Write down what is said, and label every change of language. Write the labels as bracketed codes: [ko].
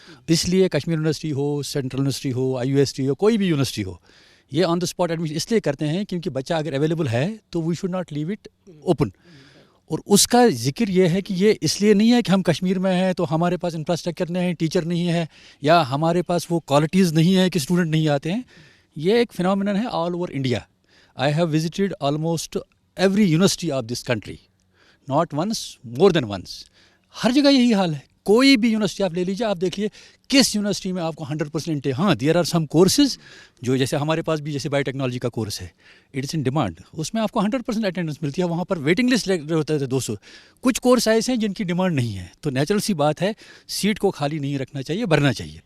[ur] اس لیے کشمیر یونیورسٹی ہو, central university ہو, IUST ہو, کوئی بھی یونیورسٹی ہو, یہ آن دا اسپاٹ ایڈمیشن اس لیے کرتے ہیں کیونکہ بچہ اگر اویلیبل ہے تو [en] We should not leave it open. [ur] اور اس کا ذکر یہ ہے کہ یہ اس لیے نہیں ہے کہ ہم کشمیر میں ہیں تو ہمارے پاس انفراسٹرکچر نہیں ہے, ٹیچر نہیں ہے, یا ہمارے پاس وہ کوالٹیز نہیں ہے کہ اسٹوڈنٹ نہیں آتے ہیں. یہ ایک فینومینن ہے [en] All over India. I have visited almost every university of this country, not once, more than once. [ur] ہر جگہ یہی حال ہے. کوئی بھی یونیورسٹی آپ لے لیجیے, آپ دیکھیے کس یونیورسٹی میں آپ کو 100% ہاں [en] there are some courses [ur] جو جیسے ہمارے پاس بھی جیسے بایو ٹیکنالوجی کا کورس ہے, [en] it is in demand, [ur] اس میں آپ کو 100% اٹینڈنس ملتی ہے. وہاں پر ویٹنگ لسٹ ہوتا ہے 200. کچھ کورس ایسے ہیں جن کی ڈیمانڈ نہیں ہے, تو نیچرل سی بات ہے سیٹ کو خالی نہیں رکھنا چاہیے, بھرنا چاہیے.